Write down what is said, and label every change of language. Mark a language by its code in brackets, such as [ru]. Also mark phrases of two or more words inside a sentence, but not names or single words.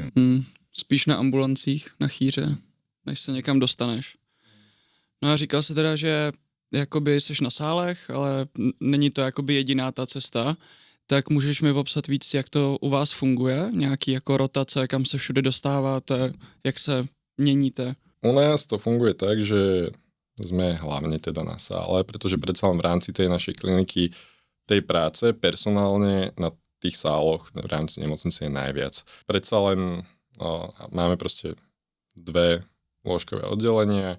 [cs] Spíš na ambulancích, na chýře, než se někam dostaneš. No a říkal se teda, že jakoby seš na sálech, ale není to jakoby jediná ta cesta. Tak můžeš mi popsat víc, jak to u vás funguje? Nějaký jako rotace, kam se všude dostáváte, jak se měníte? [sk] U nás to funguje tak, že sme hlavne teda na sále, pretože predsa len v rámci tej našej kliniky tej práce personálne na tých sáloch v rámci nemocnice je najviac. Predsa len máme proste 2 lôžkové oddelenia.